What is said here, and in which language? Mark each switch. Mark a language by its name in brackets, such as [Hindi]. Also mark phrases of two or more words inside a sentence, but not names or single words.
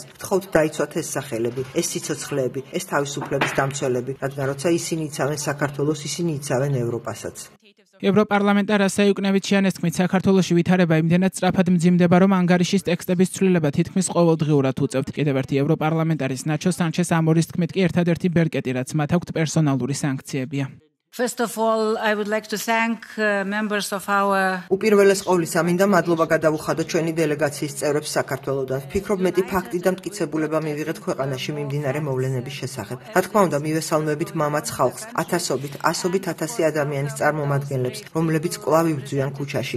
[Georgian] გთხოვთ დაიცვათ ეს სახელები, ეს სიცოცხლეები, ეს თავისუფლების დამცველები, რადგან როცა ისინი იცავენ საქართველოს, ისინი იცავენ ევროპასაც. ევროპარლამენტარ ასაი უკნევიჩიანეს თქმით, საქართველოში ვითარება იმდენად სწრაფად მძიმდება, რომ ანგარიშის ტექსტების ცვლილება თითქმის ყოველდღიურად უწევთ. კიდევ ერთი ევროპარლამენტარის ნაჩო სანჩეს ამორის თქმით კი ერთადერთი ბერკეტი, რაც მათ აქვთ პერსონალური სანქციებია. [English] First of all, I would like to thank members of our [Georgian] უპირველეს ყოვლისა მინდა მადლობა გადავუხადო ჩვენი დელეგაციის წევრებს საქართველოდან. ვფიქრობ მეტი ფაქტი და მტკიცებულება მივიღეთ ქვეყანაში მიმდინარე მოვლენების შესახებ. რა თქმა უნდა, მივესალმებით მამაც ხალხს, ათასობით, ასობით ათასი ადამიანის წარმომადგენლებს, რომლებიც კვლავ იბრძვიან ქუჩაში.